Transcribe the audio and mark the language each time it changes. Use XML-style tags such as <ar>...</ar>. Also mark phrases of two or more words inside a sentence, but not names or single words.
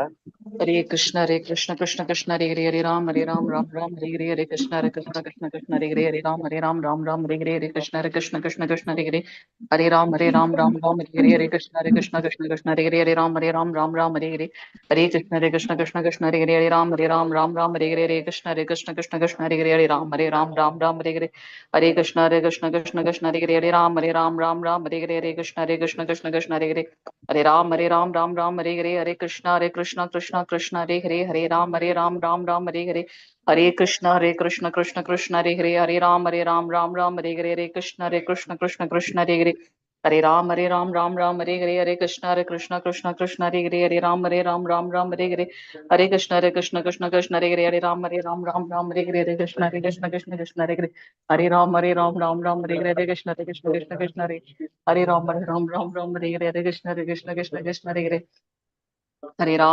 <sa>हरे कृष्ण कृष्ण कृष्ण हरे हरे हरे राम राम राम हरे हरे हरे कृष्ण कृष्ण कृष्ण हरे हरे हरे राम राम हरे हरे कृष्ण कृष्ण कृष्ण हरे हरे हरे राम राम हरे हरे हरे कृष्ण कृष्ण कृष्ण हरे हरे हरे राम राम हरे हरे हरे कृष्ण कृष्ण हरे हरे हरे राम राम हरे हरे हरे कृष्ण कृष्ण हरे हरे हरे राम राम हरे हरे हरे कृष्ण कृष्ण हरे हरे हरे राम राम हरे हरे हरे कृष्ण कृष्ण हरे हरे हरे राम हरे हरे हरे कृष्णा कृष्णा कृष्णा हरे हरे राम राम हरे हरे हरे कृष्णा कृष्ण कृष्ण हरे हरे राम राम हरे हरे हरे कृष्ण कृष्ण हरे हरे हरे राम राम हरे हरे कृष्णा कृष्ण कृष्ण हरे हरे राम राम हरे हरे हरे कृष्ण कृष्ण हरे हरे राम राम हरे हरे हरे कृष्ण कृष्ण हरे हरे हरे राम राम हरे हरे कृष्ण कृष्ण हरे हरे राम हरे हरे कृष्ण कृष्ण हरे हरे हरे</sa>